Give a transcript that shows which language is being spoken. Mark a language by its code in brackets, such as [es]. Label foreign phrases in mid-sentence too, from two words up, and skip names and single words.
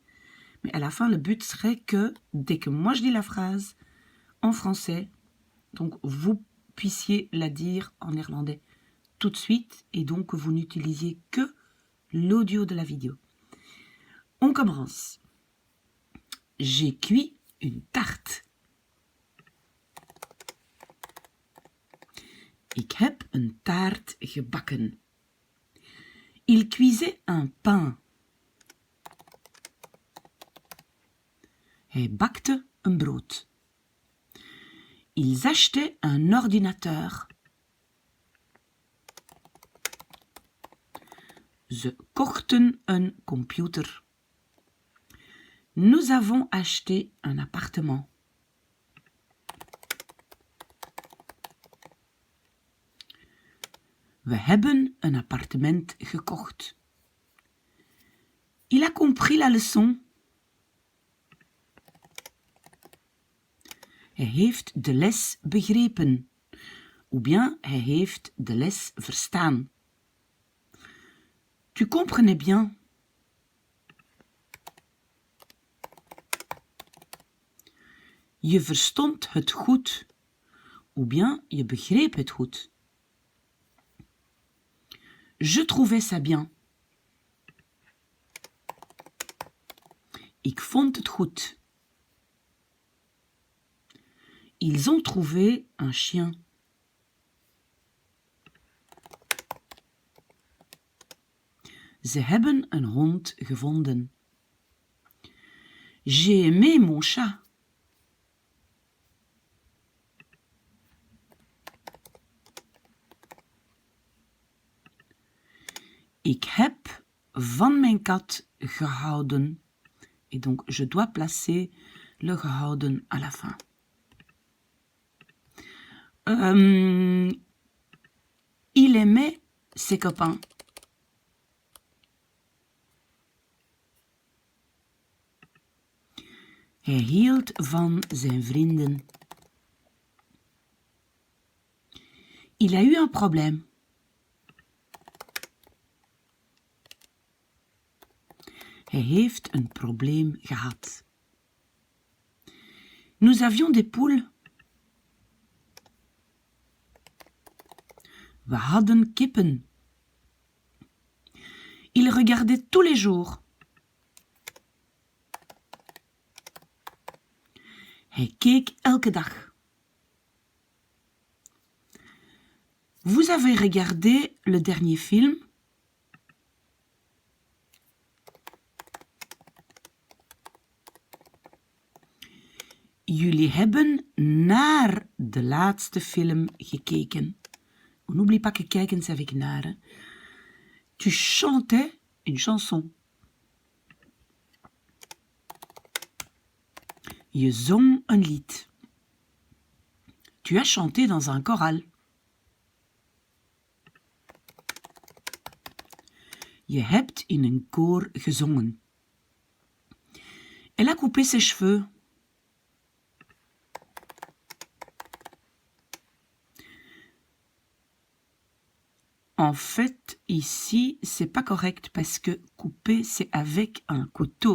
[fr] Mais à la fin, le but serait que dès que moi je dis la phrase en français, donc vous puissiez la dire en néerlandais tout de suite et donc que vous n'utilisiez que l'audio de la vidéo. On commence. J'ai cuit une tarte. [nl] Ik heb een taart gebakken. [fr] Il cuisait un pain. [nl] Hij bakte een brood. [fr] Ils achetaient un ordinateur. [nl] Ze kochten een computer. [fr] Nous avons acheté un appartement. [nl] We hebben een appartement gekocht. [fr] Il a compris la leçon. [nl] Hij heeft de les begrepen. [fr] Ou bien, [nl] hij heeft de les verstaan. [fr] Tu comprenais bien. [nl] Je verstond het goed. [fr] Ou bien, [nl] je begreep het goed. [fr] Je trouvais ça bien. [nl] Ik vond het goed. [fr] Ils ont trouvé un chien. [nl] Ze hebben een hond gevonden. [fr] J'ai aimé mon chat. [nl] Ik heb van mijn kat gehouden. [fr] Et donc, je dois placer le gehouden à la fin. Il aimait ses copains. [nl] Hij hield van zijn vrienden. [fr] Il a eu un problème. [nl] Hij heeft een probleem gehad. [fr] Nous avions des poules. [nl] We hadden kippen. [fr] Il regardait tous les jours. [nl] Hij keek elke dag. [fr] Vous avez regardé le dernier film? [nl] Jullie hebben naar de laatste film gekeken. [fr] On n'oublie pas que kijken, c'est avec naar. Hein? Tu chantais une chanson. [nl] Je zong een lied. [fr] Tu as chanté dans un choral. [nl] Je hebt in een koor gezongen. [fr] Elle a coupé ses cheveux. En fait, ici, c'est pas correct parce que couper, c'est avec un couteau.